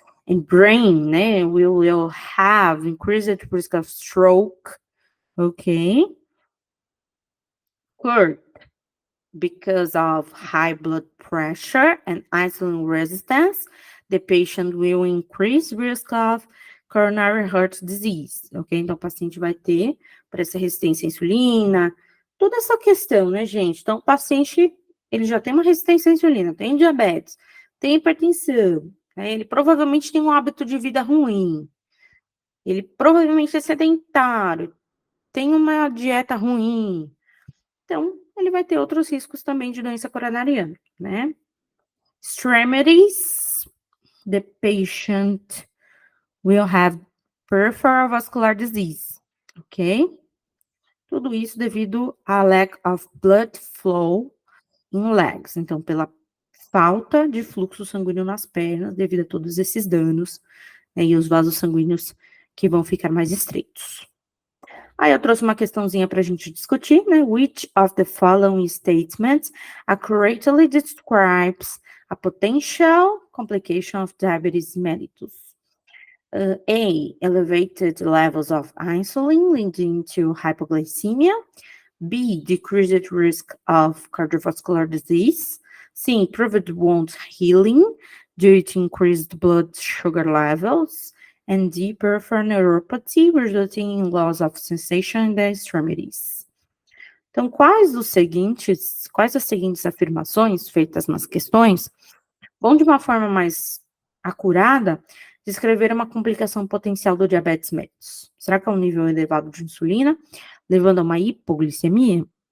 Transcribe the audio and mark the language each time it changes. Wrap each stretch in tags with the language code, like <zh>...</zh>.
<en>And brain, né, will have increased risk of stroke, okay? Heart, because of high blood pressure and insulin resistance, the patient will increase risk of coronary heart disease, ok?</en> <pt>Então, o paciente vai ter, por essa resistência à insulina, toda essa questão, né, gente? Então, o paciente, ele já tem uma resistência à insulina, tem diabetes, tem hipertensão, né? Ele provavelmente tem um hábito de vida ruim, ele provavelmente é sedentário, tem uma dieta ruim, então, ele vai ter outros riscos também de doença coronariana, né?</pt> <en>Extremities, the patient will have peripheral vascular disease, ok?</en> <pt>Tudo isso devido a</pt> <en>lack of blood flow in legs,</en> <pt>então, pela falta de fluxo sanguíneo nas pernas, devido a todos esses danos, né, e os vasos sanguíneos que vão ficar mais estreitos. Aí eu trouxe uma questãozinha para a gente discutir, né?</pt> <en>Which of the following statements accurately describes a potential complication of diabetes mellitus? A, elevated levels of insulin leading to hypoglycemia. B, decreased risk of cardiovascular disease. C, improved wound healing due to increased blood sugar levels. And D, peripheral neuropathy resulting in loss of sensation in the extremities.</en> <pt>Então, quais as seguintes afirmações feitas nas questões vão de uma forma mais acurada, descrever uma complicação potencial do diabetes mellitus. Será que é um nível elevado de insulina, levando a uma hipoglicemia?</pt>